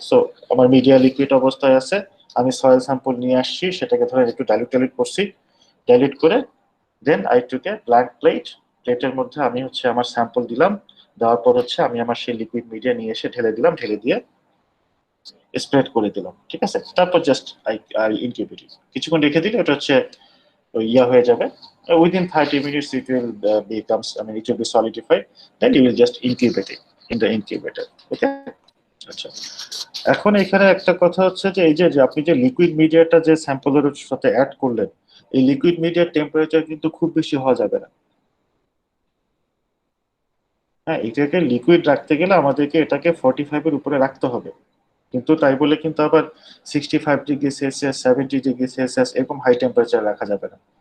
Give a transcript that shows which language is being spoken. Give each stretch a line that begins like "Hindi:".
Bangla: So আমার media liquid অবস্থায় আছে, আমি সয়েল স্যাম্পল নিয়ে আসছি, সেটাকে ধরেন একটু ডাইলিউট করছি, ডাইলিউট করে
English: then I took a blank plate,
Bangla: প্লেটের মধ্যে আমি হচ্ছে আমার স্যাম্পল দিলাম, দেওয়ার পর হচ্ছে আমি আমার সেই লিকুইড মিডিয়া নিয়ে এসে ঢেলে দিলাম, ঢেলে দিয়ে স্প্রেড করে দিলাম, ঠিক আছে? তারপর
English: just I incubate,
Bangla: কিছুক্ষণ রেখে দিলে ওটা হচ্ছে ইয়া হয়ে যাবে।
English: Within 30 minutes it will it will be solidified, then you will just incubate it in the incubator, okay?
Bangla: আচ্ছা, এখন এখানে একটা কথা হচ্ছে যে এই যে আপনি যে লিকুইড মিডিয়াটা যে স্যাম্পলের সাথে অ্যাড করলেন, এই লিকুইড মিডিয়ার টেম্পারেচার কিন্তু খুব বেশি হওয়া যাবে না, হ্যাঁ? এটাকে লিকুইড রাখতে গেলে আমাদেরকে এটাকে 45 এর উপরে রাখতে হবে, কিন্তু তাই বলে কিন্তু আবার 65°C 70°C এরকম হাই টেম্পারেচার রাখা যাবে না।